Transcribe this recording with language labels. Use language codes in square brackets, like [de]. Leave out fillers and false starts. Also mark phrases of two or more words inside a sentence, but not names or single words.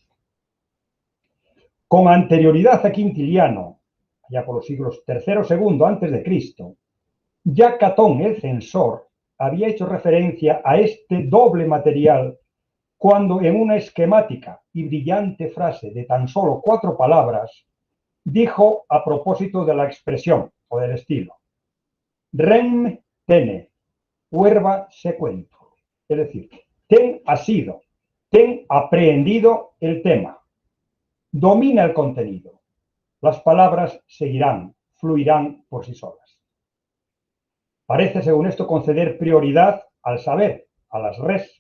[es] Con anterioridad a Quintiliano, ya por los siglos III o II antes de Cristo, ya Catón el censor había hecho referencia a este doble material cuando en una esquemática y brillante frase de tan solo 4 palabras dijo a propósito de la expresión o del estilo: [la] rem tene, verba sequentur. [es] Es decir, ten asido, ten aprehendido el tema, domina el contenido. Las palabras seguirán, fluirán por sí solas. Parece, según esto, conceder prioridad al saber, a las res.